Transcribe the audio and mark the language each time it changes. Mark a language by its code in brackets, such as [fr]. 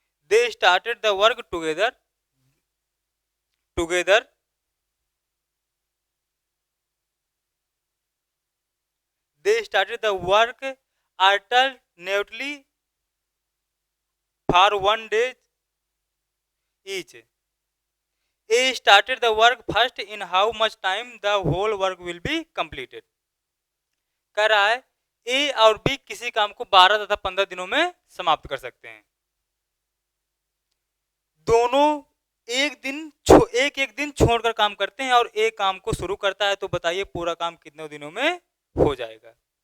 [en] They started the work together they started the work alternately for 1 day each. A started the work first. In how much time the whole work will be completed? [hi] कह रहा है ए और B किसी काम को 12 तथा 15 दिनों में समाप्त कर सकते हैं। दोनों एक एक दिन छोड़कर काम करते हैं और एक काम को शुरू करता है। तो बताइए पूरा काम कितने दिनों में हो जाएगा।